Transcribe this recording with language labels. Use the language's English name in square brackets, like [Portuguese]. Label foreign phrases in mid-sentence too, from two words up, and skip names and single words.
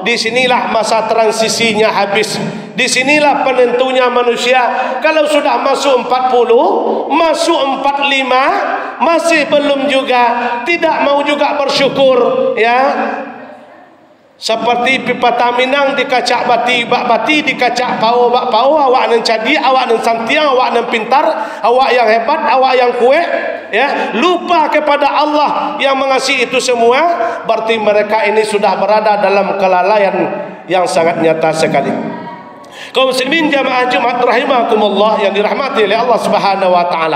[Indonesian] Disinilah masa transisinya habis. Disinilah penentunya manusia. Kalau sudah masuk 40, masuk 45, masih belum juga, tidak mau juga bersyukur, ya. [Minangkabau] Seperti pipa taminang dikacak bati bak bati, dikacak pau bak pau, awak nan cadi, awak nan santiang, awak nan pintar, awak yang hebat, awak yang kuat, ya, [Indonesian] lupa kepada Allah yang mengasihi itu semua. Berarti mereka ini sudah berada dalam kelalaian yang sangat nyata sekali. Kaum muslimin jamaah Jumat rahimakumullah yang dirahmati oleh Allah [Arabic] سبحانه وتعالى.